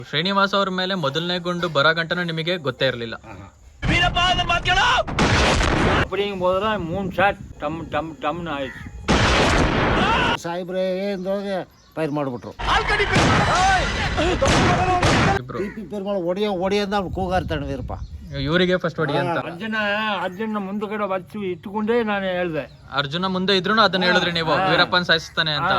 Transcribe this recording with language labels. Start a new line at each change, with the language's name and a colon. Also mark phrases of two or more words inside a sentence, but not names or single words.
Kannada: ಶ್ರೀನಿವಾಸ್ ಅವ್ರ ಮೇಲೆ ಮೊದಲನೇ ಗುಂಡು ಬರೋ ಗಂಟನೂ ನಿಮಗೆ ಗೊತ್ತೇ ಇರಲಿಲ್ಲ.
Tamil: அப்படிங்கும்போது 3 ஷாட் டம் டம் டம்னு ஆயிடுச்சு.
Kannada: ಸಾಹೇಬ್ರೆ ಏನೋಗ ಫೈರ್ ಮಾಡಿಬಿಟ್ರು. ಪೇರ್ ಮಾಡಿ ಒಡಿ ಅಂತ ಅವ್ನು ಕೂಗಾರ್ತಾನೆ ವೀರಪ್ಪ. ಇವರಿಗೆ ಫಸ್ಟ್ ಹೊಡಿ ಅಂತ ಅರ್ಜುನ ಮುಂದಗಡೆ ಬಚ್ಚಿ ಇಟ್ಟುಕೊಂಡೇ ನಾನು ಹೇಳ್ದೆ. ಅರ್ಜುನ ಮುಂದೆ ಇದ್ರು ಅದನ್ನ ಹೇಳಿದ್ರಿ ನೀವು, ವೀರಪ್ಪನ್ ಸಾಯಿಸ್ತಾನೆ ಅಂತ.